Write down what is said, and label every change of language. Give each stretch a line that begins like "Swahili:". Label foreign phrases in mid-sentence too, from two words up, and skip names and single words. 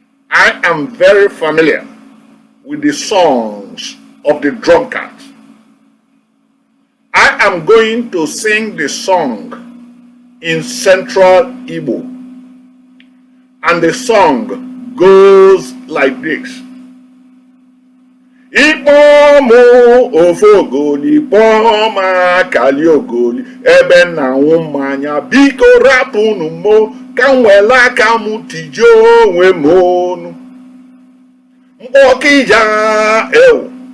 English: I am very familiar with the songs of the drunkards. I am going to sing the song in Central Igbo. And the song goes like this.
Igbo: Ikpọ mụ ofe ogoli, kpọọ m akali ogoli, ebe nna nwụ mmanya, biko rapụnụ mo, ka m were aka m tijie onwe m ọnụ. Mkpọkịja ewu.